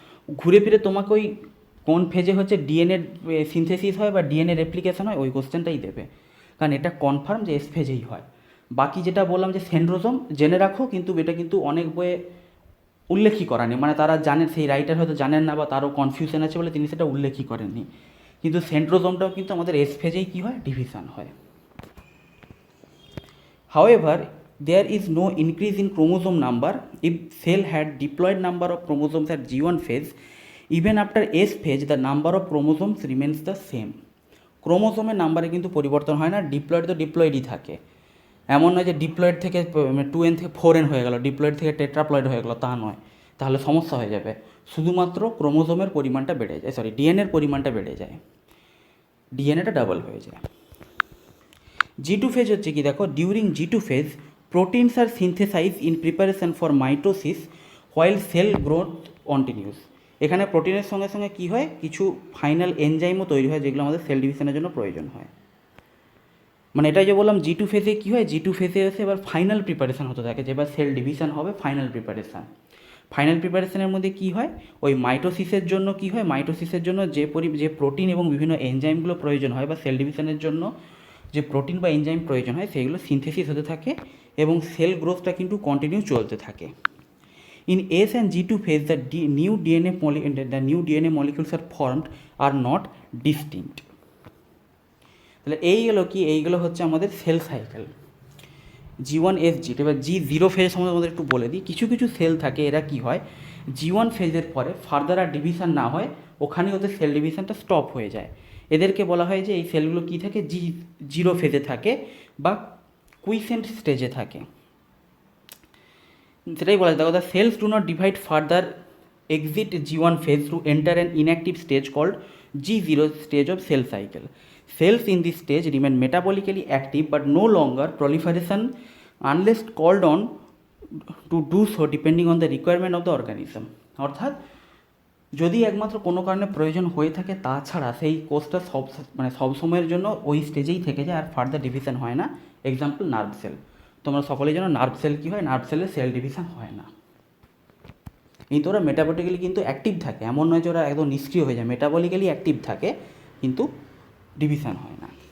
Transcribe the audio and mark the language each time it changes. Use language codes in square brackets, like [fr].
[bn] ঘুরে ফিরে তোমাকে ওই কোন ফেজে হচ্ছে ডিএনএ সিনথেসিস হয় বা ডিএনএ রেপ্লিকেশন হয় ওই কোশ্চেনটাই দেবে, কারণ এটা কনফার্ম যে এস ফেজেই হয়। বাকি যেটা বললাম যে সেন্ট্রোজোম জেনে রাখো, কিন্তু এটা কিন্তু অনেক বইয়ে উল্লেখই করা নেই, মানে তারা জানেন, সেই রাইটার হয়তো জানেন না বা তারও কনফিউশন আছে বলে তিনি সেটা উল্লেখই করেননি। কিন্তু সেন্ট্রোজোমটাও কিন্তু আমাদের এস ফেজেই কী হয়, ডিভিশন হয়। [en] However, there is no increase in chromosome number if cell had diploid number of chromosomes at G1 phase. Even after S phase, the number of chromosomes remains the same. [bn] ক্রোমোসোমের নাম্বারে কিন্তু পরিবর্তন হয় না, diploid তো ডিপ্লয়েডই থাকে। এমন নয় যে ডিপ্লয়েড থেকে 2n থেকে 4n হয়ে গেল, ডিপ্লয়েড থেকে টেট্রাপ্লয়েড হয়ে গেল, তা নয়, তাহলে সমস্যা হয়ে যাবে। শুধুমাত্র ক্রোমোসোমের পরিমাণটা বেড়ে যায়, ডিএনএর পরিমাণটা বেড়ে যায়, ডিএনএটা ডাবল হয়ে যায়। [en] G2 phase [bn] হচ্ছে কি দেখো, [en] During G2 phase proteins are synthesized in preparation for mitosis while cell growth continues. [bn] এখানে প্রোটিনের সঙ্গে সঙ্গে কী হয়, কিছু ফাইনাল এনজাইমও তৈরি হয় যেগুলো আমাদের সেল ডিভিশনের জন্য প্রয়োজন হয়। মানে এটাই যে বললাম G2 ফেজে কী হয়, G2 ফেজে এসে এবার ফাইনাল প্রিপারেশান হতে থাকে, যে এবার সেল ডিভিশন হবে, ফাইনাল প্রিপারেশান। ফাইনাল প্রিপারেশানের মধ্যে কী হয়, ওই মাইটোসিসের জন্য কী হয়, মাইটোসিসের জন্য যে প্রোটিন এবং বিভিন্ন এনজাইমগুলো প্রয়োজন হয় বা সেল ডিভিশনের জন্য যে প্রোটিন বা এনজাইম প্রয়োজন হয় সেগুলো সিনথেসিস হতে থাকে এবং সেল গ্রোথটা কিন্তু কন্টিনিউ চলতে থাকে। [en] In S and G2 phase the new DNA molecules are formed are not distinct. [bn] তাহলে এইগুলো হচ্ছে আমাদের cell cycle G1 S G2। এবার G0 ফেজের সম্বন্ধে আমাদের একটু বলে দিই। কিছু কিছু সেল থাকে এরা কি হয়, G1 ফেজের পরে ফার্দার আর ডিভিশন না হয়, ওখানেই ওদের সেল ডিভিশনটা স্টপ হয়ে যায়। এদেরকে বলা হয় যে এই সেলগুলো কী থাকে, G0 ফেজে থাকে বা কুইসেন্ট স্টেজে থাকে। সেটাই বলা যায়, দেখো [en] The cells do not divide further exit G1 phase to enter an inactive stage called G0 stage of cell cycle. Cells in this stage remain metabolically active but no longer proliferation unless called on to do so depending on the requirement of the organism. [bn] অর্থাৎ যদি একমাত্র কোনো কারণে প্রয়োজন হয়ে থাকে, তাছাড়া সেই কোষটা সব সময়ের জন্য ওই স্টেজেই থেকে যায়, আর ফার্দার ডিভিশন হয় না। এক্সাম্পল নার্ভ সেল, তোমরা সকলেই জানো নার্ভ সেল কী হয়, নার্ভ সেলের সেল ডিভিশন হয় না, কিন্তু ওরা মেটাবলিক্যালি কিন্তু অ্যাক্টিভ থাকে, এমন নয় যে ওরা একদম নিষ্ক্রিয় হয়ে যায়, মেটাবলিক্যালি অ্যাক্টিভ থাকে কিন্তু ডিভিশন হয় না।